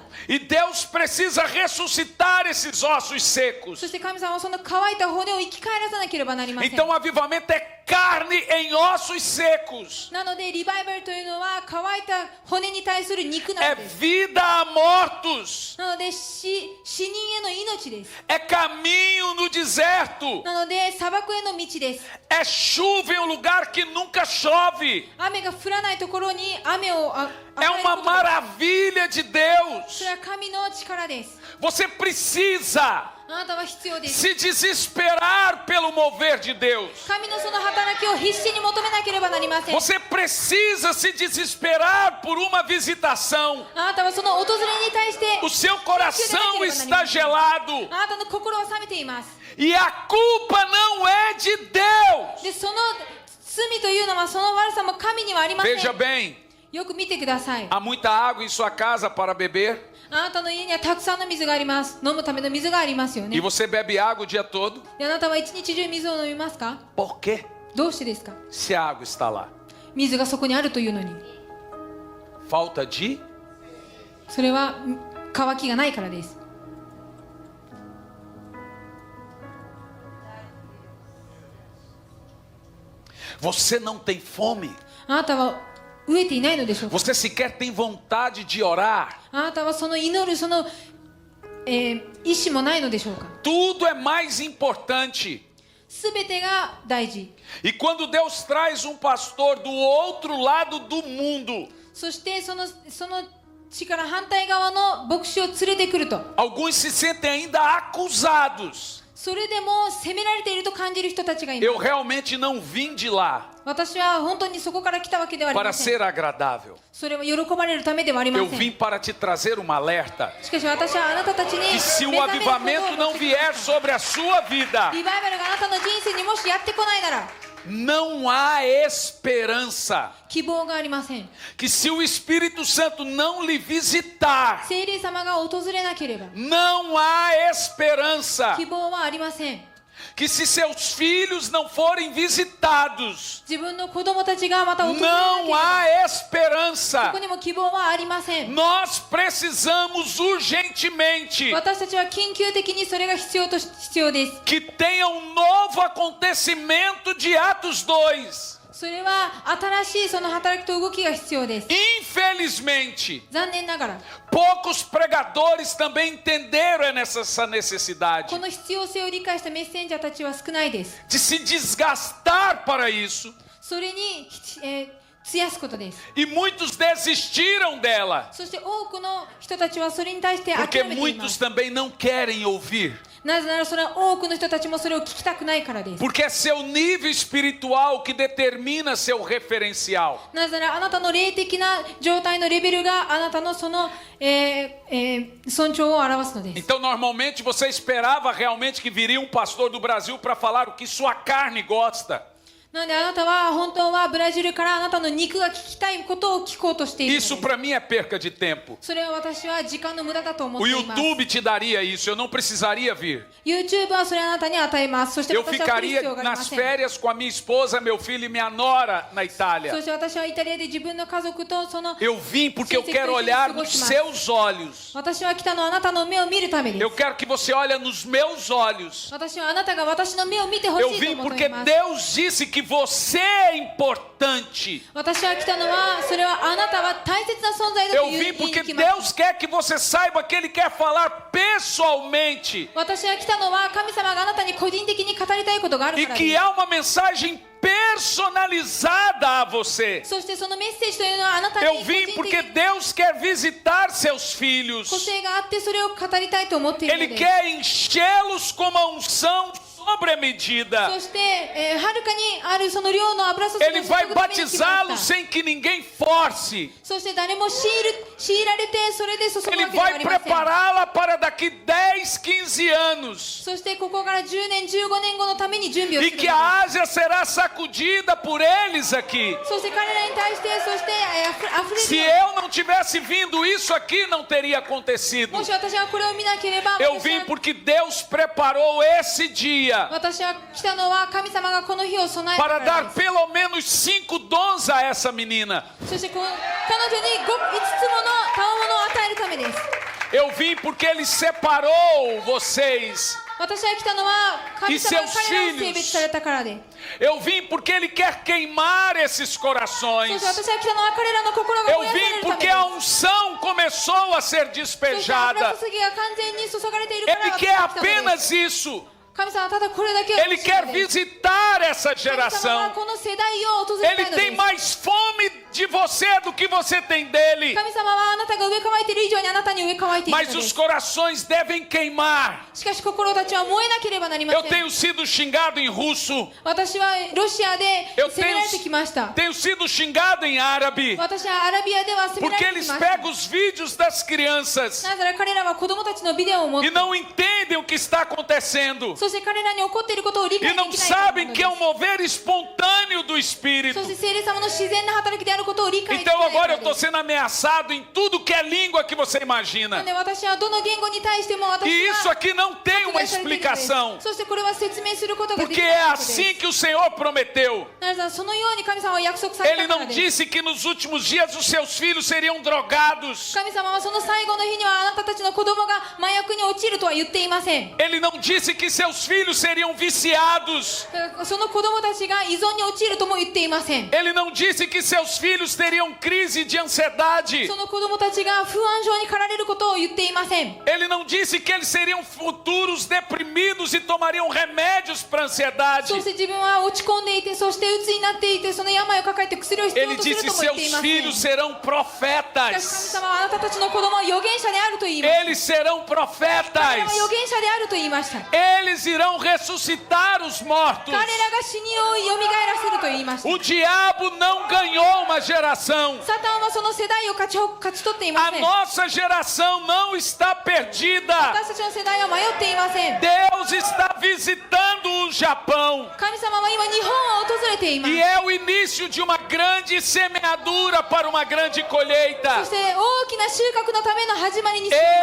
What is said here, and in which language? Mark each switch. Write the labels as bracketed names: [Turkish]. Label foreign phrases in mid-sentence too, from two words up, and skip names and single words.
[Portuguese] E Deus precisa ressuscitar esses ossos secos. [Japanese] そして神様はその乾いた骨を生き返らさなければなりません [Portuguese] Então, avivamento é carne em ossos secos. [Japanese] なのでリバイバルというのは乾いた骨に対する肉な [Portuguese] É [Japanese] のです [Portuguese] vida a mortos. [Japanese] なので死人への命です [Portuguese] É caminho no deserto. [Japanese] なので砂漠への道です [Portuguese] É chuva em um lugar que nunca chove. [Japanese] 雨が降らないところに雨を与 [Portuguese] É [Japanese] える [Portuguese] uma [Japanese] ことです [Portuguese] maravilha de Deus. [Japanese] それは神の力です [Portuguese] Você precisa [Japanese] あなたは必要です [Portuguese] se desesperar pelo mover de Deus. [Japanese] 神のその働きを必死に求めなければなりません [Portuguese] Você precisa se desesperar por uma visitação. [Japanese] あなたはその訪れに対して [Portuguese] O seu coração está gelado. [Japanese] あなたの心は冷めています [Portuguese] E a culpa não é de Deus. [Japanese] でその罪というのはその悪さも神にはありません [Portuguese] Veja bem, [Japanese] よく見てください [Portuguese] há muita água em sua casa para beber. [Japanese] あなたの家にはたくさんの水があります飲むための水がありますよ [Portuguese] E [Japanese] ね [Portuguese] você bebe água o dia todo. [Japanese] であなたは一日中水を飲みますか [Portuguese] Por quê? [Japanese] どうしてですか [Portuguese] Se a água está lá. [Japanese] 水がそこにあるというのに [Portuguese] Falta de? [Japanese] それは乾きがないからです [Portuguese] Você não tem fome. [Japanese] あなたは飢えていないのでしょうか [Portuguese] Você sequer tem vontade de orar. [Japanese] あなたはその祈るその、意志もないのでしょうか [Portuguese] Tudo é mais importante. [Japanese] すべてが大事 [Portuguese] E quando Deus traz um pastor do outro lado do mundo, [Japanese] そしてその地から反対側の牧師を連れてくると [Portuguese] alguns se sentem ainda acusados. [Japanese] それでも責められていると感じる人たちがいま [Portuguese] Eu [Japanese] す [Portuguese] realmente não vim de lá [Japanese] 私は本当にそこから来たわけではあり [Portuguese] para [Japanese] ません [Portuguese] ser agradável. [Japanese] それは喜ばれるためではありま [Portuguese] Eu [Japanese] せん [Portuguese] vim para te trazer uma alerta. [Japanese] しかし私はあなたたちに [Portuguese] Que se o [Japanese] 目覚めることを [Portuguese] avivamento não [Japanese] 持ってき [Portuguese] vier sobre a sua vida, [Japanese] リバイバルがあなたの人生にもしやってこないなら [Portuguese] não há esperança. [Japanese] 希望がありません [Portuguese] Que se o Espírito Santo não lhe visitar, [Japanese] 聖霊様が訪れなければ [Portuguese] não há esperança. [Japanese] 希望はありません [Portuguese] Que se seus filhos não forem visitados, [Japanese] 自分の子供たちがまた訪れなけれ [Portuguese] não [Japanese] ば [Portuguese] há [Japanese] そ [Portuguese] esperança. [Japanese] こにも希望はありません [Portuguese] Nós precisamos urgentemente [Japanese] 私たちは緊急的にそれが必要です [Portuguese] que tenha um novo acontecimento de Atos 2. [Japanese] それは新しいその働きと動きが必要です [Portuguese] Infelizmente, [Japanese] 残念ながら [Portuguese] poucos pregadores também entenderam essa necessidade [Japanese] この必要性を理解したメッセンジャーたちは少ないです [Portuguese] de se desgastar para isso. [Japanese] それに、費やすことです [Portuguese] E muitos desistiram dela, [Japanese] そして多くの人たちはそれに対して [Portuguese] porque [Japanese] 諦めていま [Portuguese] muitos [Japanese] す [Portuguese] também não querem ouvir. [Japanese] なぜならそれは多くの人たちもそれを聞きたくないからです [Portuguese] Porque é seu nível espiritual que determina seu referencial. [Japanese] なぜならあなたの霊的な状態のレベルがあなたのその、尊重を表すのです [Portuguese] Então, normalmente, você esperava realmente que viria um pastor do Brasil para falar o que sua carne gosta. [Japanese] なのであなたは本当はブラジルからあなたの肉が聞きたいことを聞こうとしているのです。 [Portuguese] Isso para mim é perca de tempo. [Japanese] それは私は時間の無駄だと思っ [Portuguese] O [Japanese] ています。 [Portuguese] YouTube te daria isso, eu não precisaria vir. [Japanese] YouTube はそれあなたに与えます。そして [Portuguese] Eu [Japanese] 私は来る必 [Portuguese] ficaria [Japanese] 要がありま [Portuguese] nas [Japanese] せん。 [Portuguese] férias com a minha esposa, meu filho e minha nora na [Japanese] そ [Portuguese] Itália. [Japanese] して私はイタリアで自分の家族とその [Portuguese] Eu vim porque eu quero olhar nos seus olhos. [Japanese] 私は来たのはあなたの目を見るためです。 [Portuguese] Eu quero que você olhe nos meus olhos. [Japanese] 私はあなたが私の目を見てほし [Portuguese] Eu [Japanese] いと [Portuguese] vim [Japanese] 思って [Portuguese] porque [Japanese] います。 [Portuguese] Deus disse que você é importante. [Japanese] 私は来たのはそれはあなたは大切な存在だと [Portuguese] Eu [Japanese] 言 [Portuguese] vim [Japanese] いに [Portuguese] porque [Japanese] 来ました。 [Portuguese] Deus quer que você saiba que Ele quer falar pessoalmente. [Japanese] 私は来たのは神様があなたに個人的に語りたいことがある [Portuguese] E [Japanese] からで [Portuguese] que [Japanese] す。 [Portuguese] há uma mensagem personalizada a você. [Japanese] そしてそのメッセージというのはあなた [Portuguese] Eu [Japanese] に個 [Portuguese] vim [Japanese] 人 [Portuguese] porque [Japanese] 的に [Portuguese] Deus quer visitar seus [Japanese] 個 [Portuguese] filhos. [Japanese] 性があってそれを語りたいと思っているの [Portuguese] Ele [Japanese] で [Portuguese] quer enchê-los com uma unção sobre a medida. [Japanese] そして、はるかにあるその量の油注ぎを [Portuguese] Ele [Japanese] 注 [Portuguese] vai [Japanese] ぐために来ま [Portuguese] batizá-los [Japanese] した。 [Portuguese] sem que ninguém force. [Japanese] そして誰も強いられてそれで注ぐ [Portuguese] Ele [Japanese] わけではあ [Portuguese] vai [Japanese] りません。 [Portuguese] prepará-la para daqui 10, 15 anos. [Japanese] そしてここから10年15年後のために準備をす [Portuguese] E [Japanese] る [Portuguese] que [Japanese] のです。 [Portuguese] a Ásia será sacudida por eles aqui. [Japanese] そして彼らに対してそしてあふれ [Portuguese] Se [Japanese] る。 [Portuguese] eu não tivesse vindo, isso aqui não teria acontecido. [Japanese] もし私がこれを見なければ [Portuguese] Eu [Japanese] 私 [Portuguese] vim [Japanese] は [Portuguese] porque Deus preparou esse dia [Japanese] 私は来たのは神様がこの日を備えたか [Portuguese] para [Japanese] ら [Portuguese] dar [Japanese] です。 [Portuguese] pelo menos 5 dons a essa menina. [Japanese] そして彼女に5つもの賜物を与えるためです。 [Portuguese] Eu vim porque Ele separou vocês. [Japanese] 私は来たのは神様が [Portuguese] E seus [Japanese] 彼らを [Portuguese] filhos [Japanese] 性別されたからで。 [Portuguese] Eu vim porque Ele quer queimar esses [Japanese] そ [Portuguese] corações. [Japanese] して私は来たのは彼らの心が [Portuguese] Eu [Japanese] 燃やされ [Portuguese] vim [Japanese] るため [Portuguese] porque [Japanese] です。 [Portuguese] a unção começou a ser [Japanese] そして油 [Portuguese] despejada. [Japanese] 注ぎが完全に注がれているから [Portuguese] Ele [Japanese] 私 [Portuguese] quer [Japanese] は来たのです。 [Portuguese] apenas isso. [Japanese] 神様はただこれだけを [Portuguese] Ele [Japanese] 欲しい [Portuguese] quer [Japanese] のです。 [Portuguese] visitar essa [Japanese] 神様は [Portuguese] geração. [Japanese] この世代を訪れたい [Portuguese] Ele [Japanese] ので [Portuguese] tem [Japanese] す。 [Portuguese] mais fome de você do que você tem dele. [Japanese] 神様はあなたが植え替えている以上にあなたに植え替えているの [Portuguese] Mas [Japanese] で [Portuguese] os [Japanese] す。 [Portuguese] corações devem queimar. [Japanese] しかし心たちは燃えなければなりま [Portuguese] Eu [Japanese] せん。 [Portuguese] tenho sido xingado em russo. [Japanese] 私はロシアで [Portuguese] Eu [Japanese] 責められてきました。 [Portuguese] tenho sido xingado em árabe. [Japanese] 私はアラビアでは責めら [Portuguese] Porque [Japanese] れてき [Portuguese] eles [Japanese] ました。 [Portuguese] pegam os vídeos das crianças [Japanese] なぜなら彼らは子供たちのビデオを持っ [Portuguese] e [Japanese] て、 [Portuguese] não entendem o que está acontecendo. [Japanese] そして彼らに起こっていることを理 [Portuguese] E [Japanese] 解できな [Portuguese] não [Japanese] いからな [Portuguese] sabem [Japanese] の [Portuguese] que [Japanese] で [Portuguese] é um mover espontâneo do [Japanese] す。 [Portuguese] Espírito. [Japanese] そして聖霊様の自然な働きであることを理解できない [Portuguese] Então [Japanese] か [Portuguese] agora [Japanese] ら [Portuguese] eu [Japanese] で [Portuguese] estou [Japanese] す。 [Portuguese] sendo ameaçado em tudo que é língua que você [Japanese] な [Portuguese] imagina. [Japanese] ので私はどの言語に対しても私 [Portuguese] E isso [Japanese] は [Portuguese] aqui não tem uma [Japanese] 迫害されているのです。 [Portuguese] explicação. [Japanese] そしてこれは説明することができ [Portuguese] Porque [Japanese] ない [Portuguese] é [Japanese] ことです。 [Portuguese] assim que o Senhor prometeu. [Japanese] なぜならそのように神様は約束され [Portuguese] Ele [Japanese] たから [Portuguese] não [Japanese] です。 [Portuguese] disse que nos últimos dias os seus filhos seriam drogados. [Japanese] 神様はその最後の日にはあなたたちの子供が麻薬に落ちるとは言っていません。 [Portuguese] Ele não disse que seus filhos seriam viciados. [Japanese] その子供たちが依存に陥るとも言っていません。 [Portuguese] Ele não disse que seus filhos teriam crise de ansiedade. [Japanese] その子供たちが不安症に駆られることを言っていません。 [Portuguese] Ele não disse que eles seriam futuros deprimidos e tomariam remédios para ansiedade. [Japanese] そして自分は落ち込んでいて、そして鬱になっていて、その病を抱えて薬を必要 [Portuguese] Ele [Japanese] とする [Portuguese] disse [Japanese] とも言ってい [Portuguese] seus [Japanese] ません。 [Portuguese] filhos serão [Japanese] しかし神 [Portuguese] profetas. [Japanese] 様はあなたたちの子供は預言者であると言いました。 [Portuguese] Eles serão [Japanese] 彼ら [Portuguese] profetas. [Japanese] は預言者であると言いました。 [Portuguese] Eles irão ressuscitar os mortos. [Japanese] 彼らが死にを蘇らせると言いました。 [Portuguese] O diabo não ganhou uma geração. [Japanese] サタンはその世代を勝ち取っていま [Portuguese] A [Japanese] せん。 [Portuguese] nossa geração não está perdida. [Japanese] 私たちの世代は迷っていません。 [Portuguese] Deus está visitando o Japão. [Japanese] 神様は今日本を訪れています。 [Portuguese] E é o início de uma grande semeadura para uma grande [Japanese] そ [Portuguese] colheita. [Japanese] して大きな収穫のための始まりにしていま